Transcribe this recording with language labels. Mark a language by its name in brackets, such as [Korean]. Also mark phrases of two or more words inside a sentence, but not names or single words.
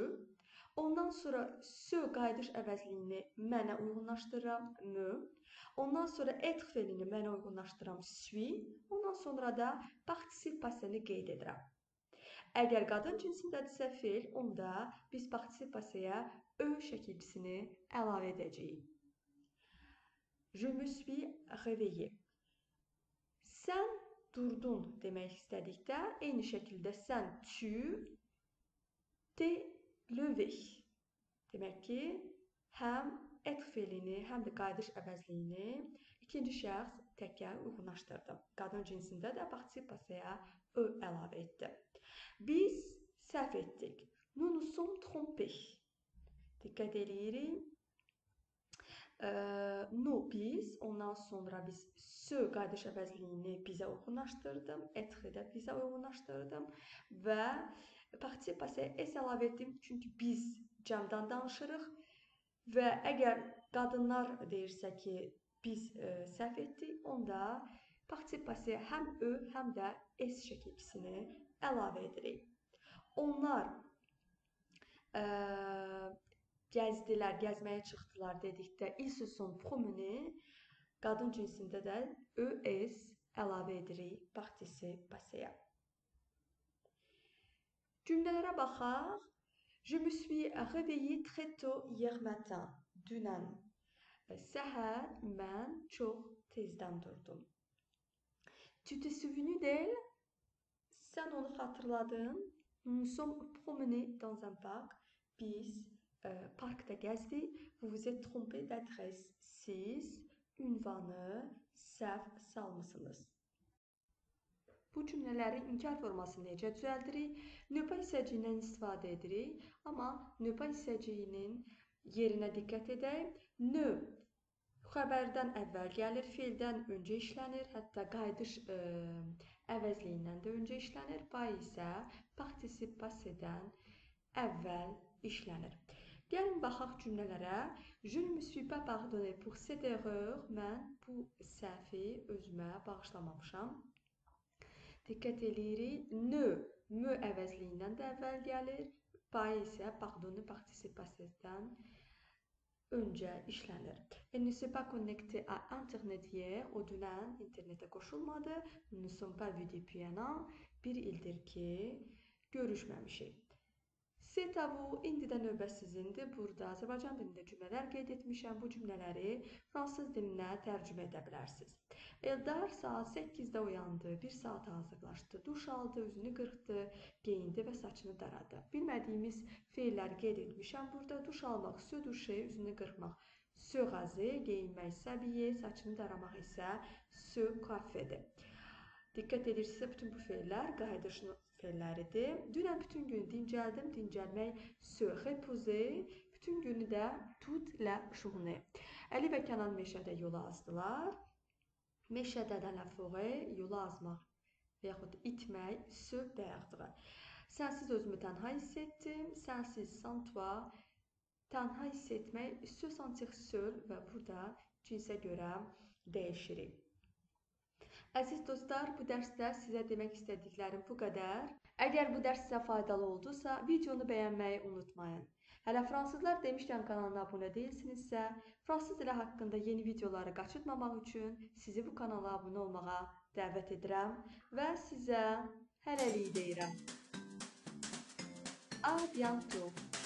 [Azerbaijani] Ondan sonra se qayıdış əvəzliyini mənə uyğunlaşdırıram, me. Ondan sonra etq feilini mənə uyğunlaşdırıram, suis. Ondan sonra da [French] particip passeni [Azerbaijani] qeyd edirəm. Əgər qadın cinsindədirsə feil, onda biz [French] particip passaya [Azerbaijani] ö şəkilçisini əlavə edəcəyik. [French] Je me suis réveillé. [Azerbaijani] Sən durdun demək istədikdə, eyni şəkildə sən [French] tu t'es levé. [Azerbaijani] Demək ki, həm etq feilini, həm də qayıdış əvəzliyini ikinci şəxs təkə uyğunlaşdırdım. Qadın cinsində də [French] particip passaya [Azerbaijani] ö əlavə etdi. Biz səhv etdik. [French] Nous nous sommes trompés. [Azerbaijani] Diqqət eləyirik. Biz, ondan sonra biz se qayıdış əvəzliyini bizə uyğunlaşdırdım, etqi də bizə uyğunlaşdırdım və [French] particip passaya [Azerbaijani] s əlavə etdim, çünki biz cəmdən danışırıq və əgər qadınlar deyirsə ki, biz səhv etdik, onda [French] particip passaya [Azerbaijani] həm ö, həm də s şəkilçisini əlavə edirik. Onlar gəzdilər, gəzməyə çıxdılar dedikdə [French] ils se sont promenés, [Azerbaijani] qadın cinsində də ös əlavə edirik [French] particip passaya. [Azerbaijani] Cümlələrə baxaq. [French] Je me suis réveillé très tôt hier matin. [Azerbaijani] Dünən səhər mən çox tezdən durdum. [French] Tu t'es souvenu d'elle? [Azerbaijani] Sən onu xatırladın. [French] Nous nous sommes promenés dans un parc. [Azerbaijani] Biz parkda gəzdik. [French] Vous vous êtes trompé d'adresse. [Azerbaijani] Siz ünvanı səhv salmısınız. Bu cümlələrin inkar formasını necə düzəldirik? Nöpa hissəciyindən istifadə edirik. Amma nöpa hissəciyinin yerinə diqqət edək. Nö xəbərdən əvvəl gəlir, feildən öncə işlənir. Hətta qayıdış əvəzliyindən də öncə işlənir. Pay isə [French] particip passedən [Azerbaijani] əvvəl işlənir. Gəlin baxaq cümlələrə. [French] Je ne me suis pas pardonné pour cette erreur. [Azerbaijani] Mən bu səhvi özümə bağışlamamışam. Diqqət eləyirik. Ne, me əvəzliyindən də əvvəl gəlir. Pay isə [French] pardonné particip passedən [Azerbaijani] öncə işlənir. [French] Elle ne s'est pas connectée à internet hier. [Azerbaijani] O dünən internetə qoşulmadı. [French] Nous ne sommes pas vus depuis un an. [Azerbaijani] Bir ildir ki, görüşməmişik. [French] C'est à vous. [Azerbaijani] İndi də növbə sizindir. Burada Azərbaycan dilində cümlələr qeyd etmişəm. Bu cümlələri fransız dilinə tərcümə edə bilərsiniz. Eldar saat 8-də oyandı, 1 saat hazırlaşdı, duş aldı, üzünü qırxdı, geyindi və saçını daradı. Bilmədiyimiz feilləri qeyd etmişəm. Burada duş almaq, [French] se duşer, [Azerbaijani] üzünü qırxmaq, [French] se raser, [Azerbaijani] geyinmək, s'habiller, saçını daramaq isə [French] se coifferdir. [Azerbaijani] Diqqət edirsinizsə, bütün bu feillər qayıdış feilləridir. Dünən bütün gün dincəldim, dincəlmək, [French] se reposer, [Azerbaijani] bütün günü də [French] toute la journée. [Azerbaijani] Əli və Kənan meşədə yola azdılar. Meşədə dans la forêt, yola azmaq və yaxud itmək, [French] se perdre. [Azerbaijani] Sensiz özümü tənha hiss etdim. Sensiz, [French] sans toi. [Azerbaijani] Tənha hiss etmək, [French] se sentir seul [Azerbaijani] və burada cinsə görə dəyişirik. Əziz dostlar, bu dərsdə sizə demək istədiklərim bu qədər. Əgər bu dərs sizə faydalı oldusa, videonu bəyənməyi unutmayın. Hələ fransızlar demişkən kanalına abunə deyilsinizsə, fransız dili haqqında yeni videoları qaçırmamaq üçün sizi bu kanala abunə olmağa dəvət edirəm və sizə hələlik deyirəm. [French] À bientôt.